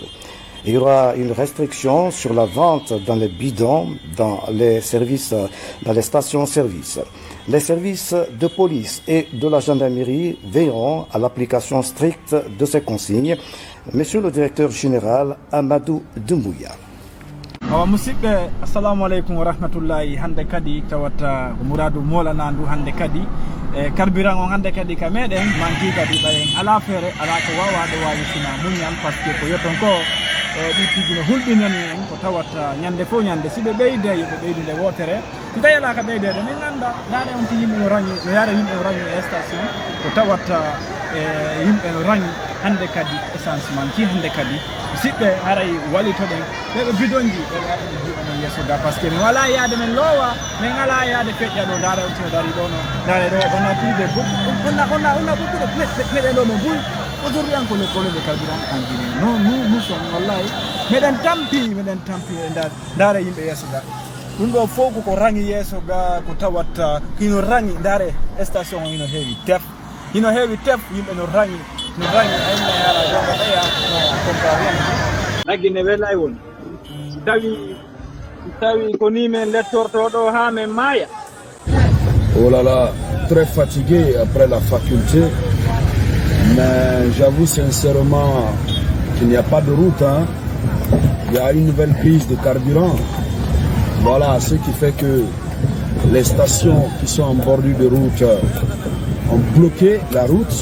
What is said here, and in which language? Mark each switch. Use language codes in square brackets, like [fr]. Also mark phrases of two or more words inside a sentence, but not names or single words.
[fr] Il y aura une restriction sur la vente dans les bidons, dans les stations-service. Les services de police et de la gendarmerie veilleront à l'application stricte de ces consignes. Monsieur le directeur général Amadou Doumbouya. [ar] musidɓe السلام عليكم ورحمة الله. [ff] Hande kadi tawata muradou molana ndu hande kadi carburant on hande kadi ka meɗen manki kadi ɓayen ala feere ala ko wawaɗo wawi sina muñal [fr] par ce que [ff] ko yeton ko ɗi tigi no hulɓinani en ko tawata ñande fof ñande siɓe ɓeyde yoɓe ɓeydude wotere si tawi ala ka ɓeydede min ganda dare on ti yimɓe no rangi no yaara yimɓe no rangi e station ko tawata yimɓe no rangi hande kadi essence manki hande kadi siɓɓe haray walitoɗen ɓeɓe bidonji ɓeɓe arɗe jiɗono yesso ga [fr] par ce que [ff] min wala yaade men loowa min ala yaade feƴƴa ɗo dara on tino dari ɗo no dare ɗo ona tuude onna ɓuɗɗuɗo meɗen ɗo no buy [fr] aujourd'hui encore le problème de carburant en Guinée non nous sommes [ff] wallahi meɗen tampi e dare yimɓe yesso ga ɗum ɗo fof koko rangi yesso ga ko tawata hino rangi dare station o hino heewi tef yimɓe no rangi ayna yara jonga ɗeya no compare naggi ne welay woni si tawi ko ni men lettorto ɗo ha men maaya. [fr] Oh là là, très fatigué après la faculté, mais j'avoue sincèrement qu'il n'y a pas de route, hein. Il y a une nouvelle crise de carburant. Voilà, ce qui fait que les stations qui sont en bordure de route ont bloqué la route.